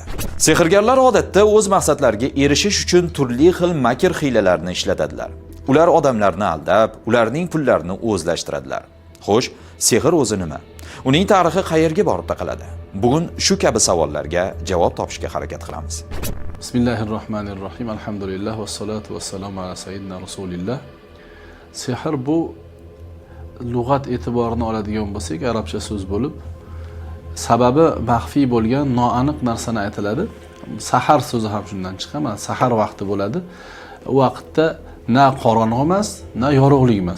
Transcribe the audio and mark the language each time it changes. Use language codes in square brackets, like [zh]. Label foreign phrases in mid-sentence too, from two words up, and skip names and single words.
[uz] Sehrgarlar odatda o'z maqsadlariga erishish uchun turli xil makr-hiylalarni ishlatadilar. Ular odamlarni aldab, ularning pullarini o'zlashtiradilar. Xo'sh, sehr o'zi nima? Uning tarixi qayerga borib taqaladi? Bugun shu kabi savollarga javob topishga harakat qilamiz. [ar] بسم الله الرحمن الرحيم. الحمد لله والصلاة والسلام على سيدنا رسول الله. [uz] Sehr bu lug'at e'tiborini oladigan bo'lsak, arabcha so'z bo'lib, sababi maxfiy bo'lgan noaniq narsani aytiladi. Sahar so'zi ham shundan chiqqan. Sahar vaqti bo'ladi. U vaqtda na qorong'i emas, na yorug'lik emas.